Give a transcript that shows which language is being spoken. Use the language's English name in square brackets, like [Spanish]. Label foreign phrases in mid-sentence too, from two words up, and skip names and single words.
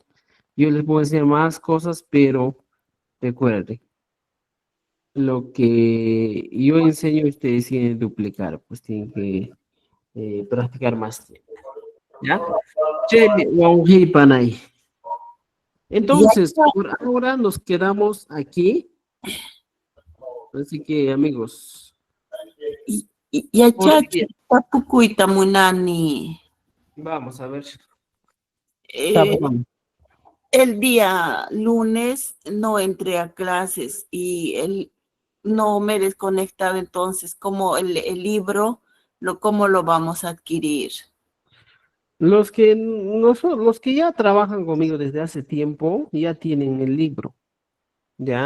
[Spanish] Yo les puedo decir más cosas, pero recuerden, lo que yo enseño, ustedes tienen que duplicar, pues tienen que practicar más tiempo. ¿Ya? Chele, Panay. Entonces, por ahora nos quedamos aquí. Así que, amigos, [Quechua] Yachachi, tapukuita munani. [Spanish] vamos a ver. Eh, el día lunes no entré a clases y no me he desconectado, entonces, como el libro, ¿cómo lo vamos a adquirir? Los que los que ya trabajan conmigo desde hace tiempo ya tienen el libro, ¿ya?